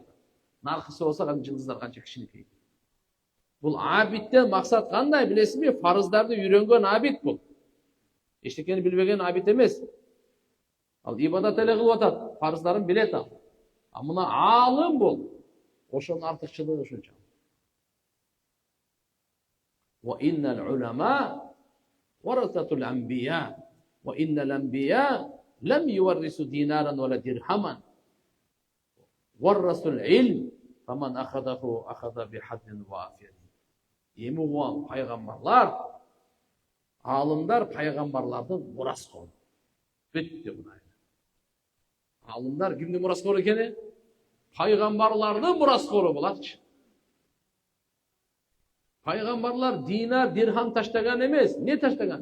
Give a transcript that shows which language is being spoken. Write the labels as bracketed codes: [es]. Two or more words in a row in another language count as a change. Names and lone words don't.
[ky] Наркысы болсо жылдыздар канча кичинекей. Бул абиттен максат кандай билесизби? Фарыздарды үйрөнгөн абит бул. Эчтекени билбеген абит эмес. Ал ибадат эле кылып атат, фарыздарын билет ал. А мына алым бул. Ошонун артыкчылыгы ушунча. [ar] وإن العلماء ورثة الأنبياء وإن الأنبياء لم يورثوا دينارا ولا درهما. وورثوا العلم فمن أخذه أخذ بحظ وافر. [ky] Эми уган пайгамбарлар, алымдар пайгамбарлардын мураскору. Бүтү мына. Алымдар кимдин мураскору экени? Пайгамбарлардын мураскору болатчы. Пайгамбарлар динар, дирхам таштаган эмес, не таштаган?